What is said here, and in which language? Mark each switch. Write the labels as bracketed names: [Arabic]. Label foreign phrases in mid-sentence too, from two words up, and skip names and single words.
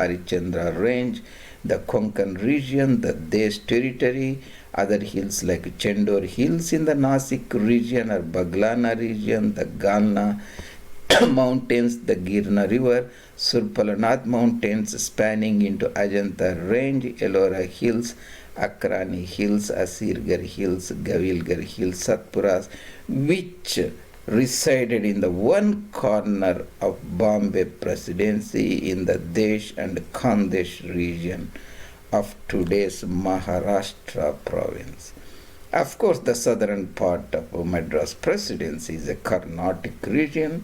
[English] Arichandra Range, the Konkan region, the Desh territory, other hills like Chendor Hills in the Nasik region or Baglana region, the Galna mountains, the Girna River, Surpalanath mountains spanning into Ajanta range, Ellora Hills, Akrani Hills, Asirgarh Hills, Gavilgarh Hills, Satpuras, which resided in the one corner of Bombay Presidency in the Desh and Khandesh region of today's Maharashtra province. Of course, the southern part of Madras Presidency is a Carnatic region.